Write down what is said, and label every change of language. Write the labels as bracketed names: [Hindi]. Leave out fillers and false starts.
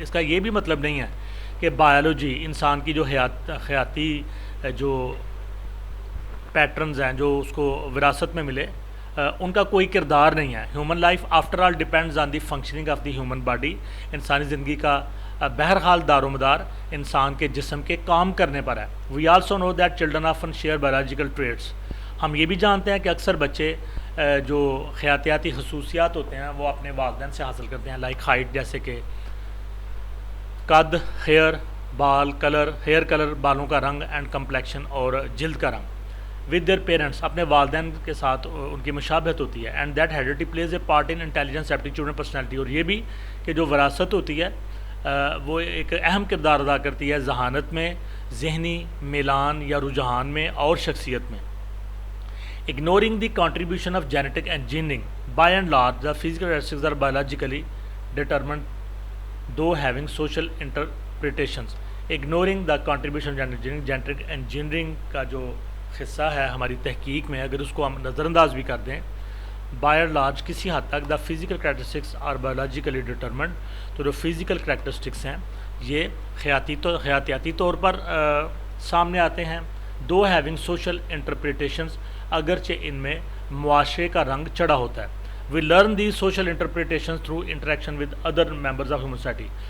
[Urdu] اس کا یہ بھی مطلب نہیں ہے کہ بایولوجی, انسان کی جو حیاتی جو پیٹرنز ہیں جو اس کو وراثت میں ملے, ان کا کوئی کردار نہیں ہے. [English] Human life after all depends on the functioning of the human body. [Urdu] انسانی زندگی کا بہرحال دار و مدار انسان کے جسم کے کام کرنے پر ہے. [English] We also know that children often share biological traits. [Urdu] ہم یہ بھی جانتے ہیں کہ اکثر بچے جو خیاطیاتی خصوصیات ہوتے ہیں وہ اپنے والدین سے حاصل کرتے ہیں, لائک ہائٹ, جیسے کہ قد, ہیئر, بال کلر, ہیئر کلر, بالوں کا رنگ, اینڈ کمپلیکشن, اور جلد کا رنگ. [English] with their parents, [Urdu] اپنے والدین کے ساتھ ان کی مشابہت ہوتی ہے. [English] And that heredity plays a part in intelligence, aptitude and personality. [Urdu] اور یہ بھی کہ جو وراثت ہوتی ہے وہ ایک اہم کردار ادا کرتی ہے ذہانت میں, ذہنی میلان یا رجحان میں, اور شخصیت میں. [English] Ignoring the contribution of genetic engineering, by and large, the physical characteristics are biologically determined, though having social interpretations. Ignoring the contribution of genetic engineering [Urdu] کا جو حصہ ہے ہماری تحقیق میں, اگر اس کو ہم نظر انداز بھی کر دیں, [English] by and large [Urdu] کسی حد تک [English] the physical characteristics are biologically determined, [Urdu] تو جو [English] physical characteristics [Urdu] ہیں یہ خیاطیاتی طور پر سامنے آتے ہیں. [English] though having social interpretations, [Urdu] اگرچہ ان میں معاشرے کا رنگ چڑھا ہوتا ہے. [English] we learn these social interpretations through interaction with other members of human society.